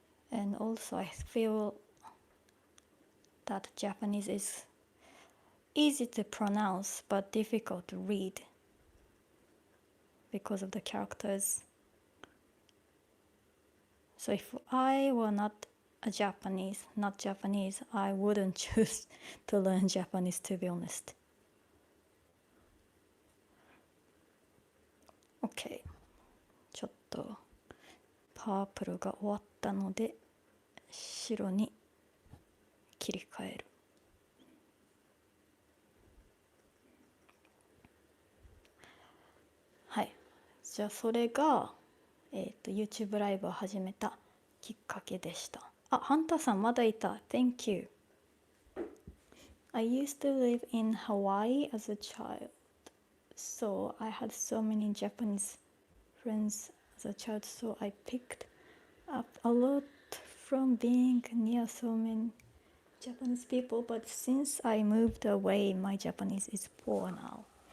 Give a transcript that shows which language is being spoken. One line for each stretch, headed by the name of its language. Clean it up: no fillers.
English: And also I feel that Japanese is easy to pronounce but difficult to read because of the characters. So if I were not a Japanese, not Japanese, I wouldn't choose to learn Japanese, to be honest. OK。
Japanese: ちょっとパープルが終わったので白に切り替える。はい。じゃあそれが、YouTube ライブを始めたきっかけでした。あ、ハンターさんまだいた。
English: Thank you. I used to live in Hawaii as a child, so I had so many Japanese friends as a child, so I picked up a lot from being near so many Japanese people, but since I moved away, my Japanese is poor now.